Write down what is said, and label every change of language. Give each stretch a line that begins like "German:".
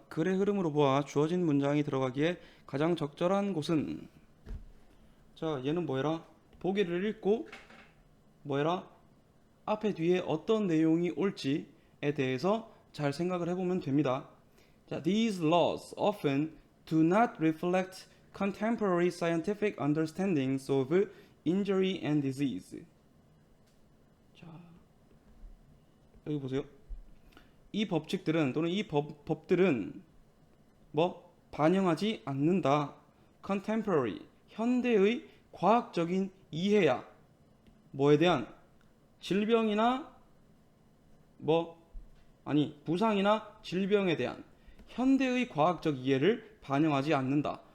Korean: 글의 흐름으로 보아 주어진 문장이 들어가기에 가장 적절한 곳은. 자, 얘는 뭐해라? 보기를 읽고 뭐해라? 앞에 뒤에 어떤 내용이 올지에 대해서 잘 생각을 해보면 됩니다.
English: 자, these laws often do not reflect contemporary scientific understandings of injury and disease.
Korean: 자, 여기 보세요. 이 법칙들은 또는 이 법들은 뭐 반영하지 않는다. contemporary 현대의 과학적인 이해야. 뭐에 대한 질병이나 뭐 아니 부상이나 질병에 대한 현대의 과학적 이해를 반영하지 않는다.